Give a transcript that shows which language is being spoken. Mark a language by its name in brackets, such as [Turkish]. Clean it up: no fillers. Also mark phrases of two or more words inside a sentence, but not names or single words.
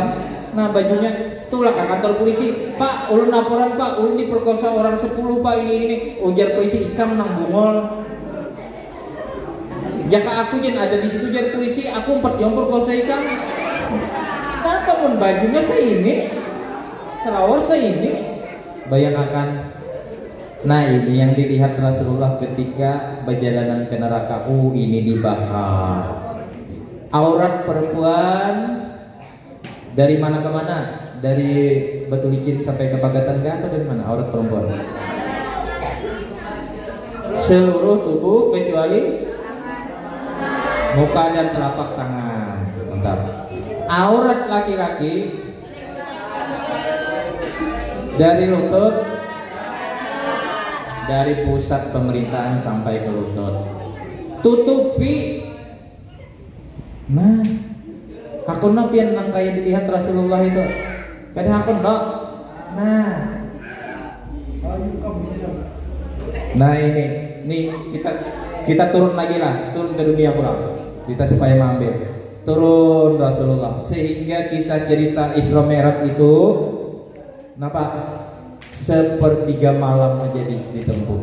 [Banjar] Nah bajunya tulak ke kantor polisi, Pak, ulun laporan Pak, ulun diperkosa orang 10 Pak, ini. Ujar polisi, ikam nang bungol. Jaka aku jen ada di situ jar polisi, aku 4 yang perkosa ikam. Kenapa pun bajunya seini, selawar seini, [Indonesian] bayangkan. Nah ini yang dilihat Rasulullah ketika perjalanan ke neraka. Ini dibakar. Aurat perempuan dari mana ke mana? Dari Batu Licin sampai ke Pagatan kah atau dari mana aurat perempuan? Seluruh tubuh kecuali muka dan telapak tangan. Mantap. Aurat laki-laki dari lutut, dari pusat pemerintahan sampai ke lutut. Tutupi. [Banjar] Nah, hakun pian nang kaya dilihat Rasulullah itu. Kada hakun dok. Nah ini kita turun lagi lah, turun ke dunia pulang. [Indonesian] Kita supaya mengambil turun Rasulullah sehingga kisah cerita Isra Mi'raj itu kenapa sepertiga malam menjadi ditempuh.